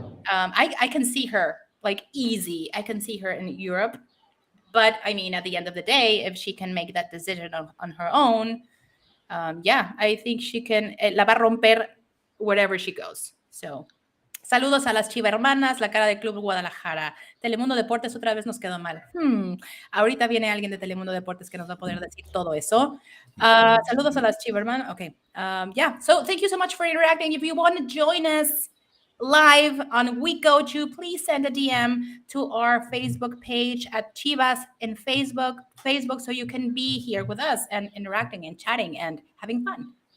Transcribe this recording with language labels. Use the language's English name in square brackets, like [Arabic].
[English] I can see her easy. I can see her in Europe. But I mean, at the end of the day, if she can make that decision on her own, I think she can [Spanish] la va a romper [English] wherever she goes. [Spanish] So, saludos a las Chivermanas, la cara del Club Guadalajara. Telemundo Deportes otra vez nos quedó mal. Ahorita viene alguien de Telemundo Deportes que nos va a poder decir todo eso. Saludos a las Chivermanas. [English] Okay. So thank you so much for interacting. If you want to join us live on We Go To, please send a DM to our Facebook page at Chivas in Facebook, so you can be here with us and interacting and chatting and having fun.